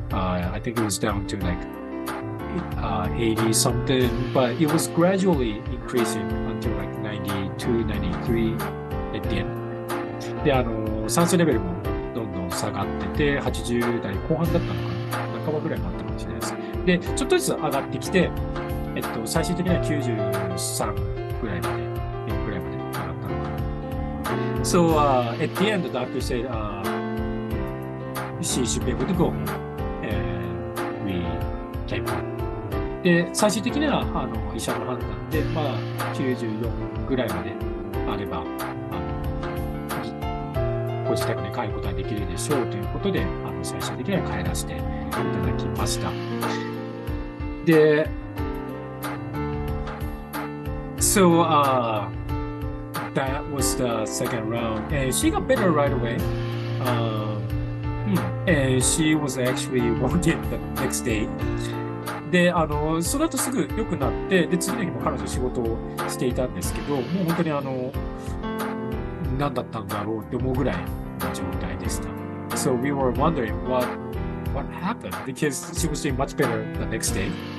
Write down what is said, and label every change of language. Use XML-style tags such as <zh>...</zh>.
<en>I think it was down to like 80 something, but it was gradually increasing until like 92, 93 at the end.</en> <ja>で、酸素レベルもどんどん下がってて、80代後半だったのかな、半ばぐらいもあったかもしれないです。で、ちょっとずつ上がってきて、最終的には93ぐらいまで、4ぐらいまで上がったのかな。</ja> <en>So, at the end, the doctor said, she should be able to go home, and we came home.</en> <ja>で、最終的には医者の判断で、まあ、94ぐらいまであれば、ご自宅に帰ることができるでしょうということで、最終的には帰らせていただきました。</ja> <en>で、So, that was the second round, and she got better right away. And she was actually working the next day.</en> <ja>で、その後すぐ良くなって、で、次の日も彼女仕事をしていたんですけど、もう本当に何だったんだろうって思うぐらいの状態でした。</ja> <en>So we were wondering what happened because she was doing much better the next day.</en>